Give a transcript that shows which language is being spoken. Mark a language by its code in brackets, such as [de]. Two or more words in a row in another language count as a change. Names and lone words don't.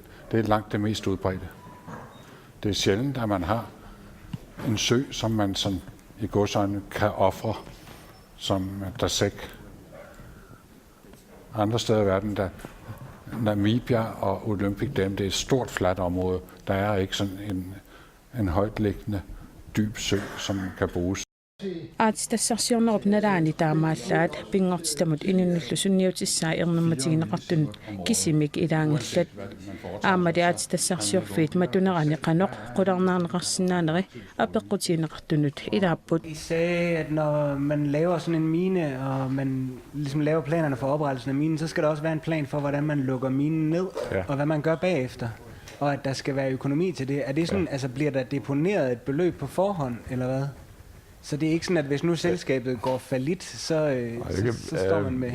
[da] Det er langt det mest udbredte. Det er sjældent, at man har en sø, som man sådan i godsøjne kan ofre som der sæk. Andre steder i verden, der Namibia og Olympic Dam, det er et stort fladt område. Der er ikke sådan en højtliggende dyb sø, som kan bruges. [kl] Aatitassarsiornerup nalaani taamaallaat pingortitamut inunullusunniutissaa ernermatigineqartunut kisimik ilaangallat aamali aatitassarsiorfiit matunerani qanoq qularnaarneqarsinnaaneri apeqqutigineqartunut ilaapput. [da] I sagde, at når man laver sådan en mine, og man ligesom laver planerne for oprettelsen af minen, så skal der også være en plan for, hvordan man lukker minen ned, og hvad man gør bagefter. Og at der skal være økonomi til det. Er det sådan, altså bliver der deponeret et beløb på forhånd, eller hvad? Så det er ikke sådan, at hvis nu selskabet går fallit, så står man med...